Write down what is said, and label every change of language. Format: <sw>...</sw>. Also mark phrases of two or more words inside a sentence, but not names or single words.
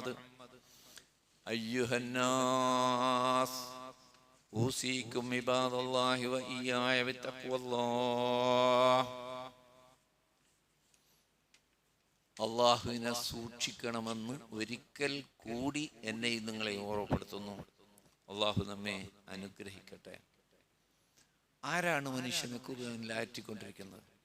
<ar>أيها الناس أوصيكم عباد الله وإياي بتقوى الله.</ar> <ml>അള്ളാഹുവിനെ സൂക്ഷിക്കണമെന്ന് ഒരിക്കൽ കൂടി എന്നെയും നിങ്ങളെ ഓർമ്മപ്പെടുത്തുന്നു. അള്ളാഹു നമ്മെ അനുഗ്രഹിക്കട്ടെ. ആരാണ് മനുഷ്യനെ ഖുർആനിലാറ്റിക്കൊണ്ടിരിക്കുന്നത്?</ml>